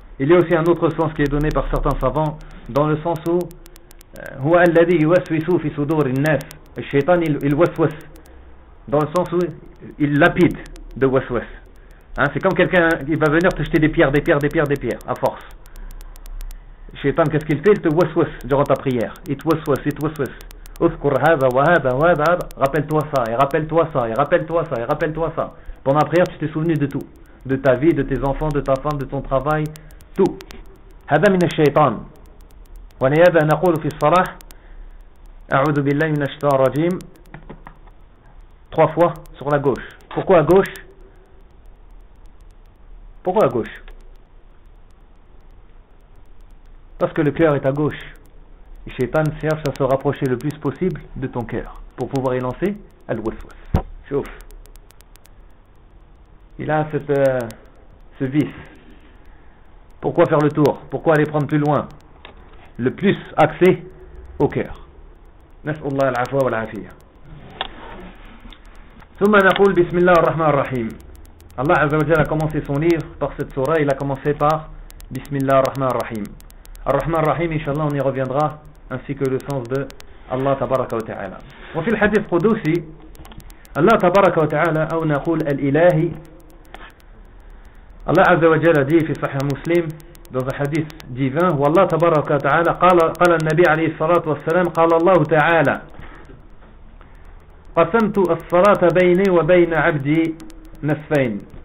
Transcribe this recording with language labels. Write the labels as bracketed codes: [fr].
[fr] Il y a aussi un autre sens qui est donné par certains savants, dans le sens où [ar] هو الذي يوسوس في صدور الناس الشيطان الوسوس [fr] dans le sens où il lapide de وسوس hein, c'est comme quelqu'un qui va venir te jeter des pierres à force. Shaitan, qu'est-ce qu'il fait? Il te وسوس durant ta prière. [ar] It وسوس اذكر هذا وهذا وهذا, [fr] rappelle-toi ça. Pendant la prière tu t'es souvenu de tout, de ta vie, de tes enfants, de ta femme, de ton travail, tout. [ar] هذا من الشيطان. ولهذا نقول في الصلاة أعوذ بالله من الشيطان الرجيم [fr] trois fois sur la gauche. Pourquoi à gauche? Pourquoi à gauche? Parce que le cœur est à gauche. Et Shaitan cherche à se rapprocher le plus possible de ton cœur pour pouvoir y lancer al-waswas. Chauffe. Il a ce vice. Pourquoi faire le tour? Pourquoi aller prendre plus loin? Le plus axé au cœur. [ar] نسأل الله العفو والعافية. ثم نقول بسم الله الرحمن الرحيم. [fr] الله عز وجل a commencé son livre par cette sourate, il a commencé par [ar] بسم الله الرحمن الرحيم. الرحمن الرحيم إن شاء الله [fr] on y reviendra, ainsi que le sens de الله تبارك وتعالى. [ar] وفي الحديث القدسي الله تبارك وتعالى أو نقول الإلهي. الله عز وجل دي في صحيح مسلم [fr] dans un hadith divin, où [ar] Allah tabaraka ta'ala قال النبي عليه الصلاة والسلام قال الله تعالى قسمت الصلاة بيني وبين عبدي نصفين.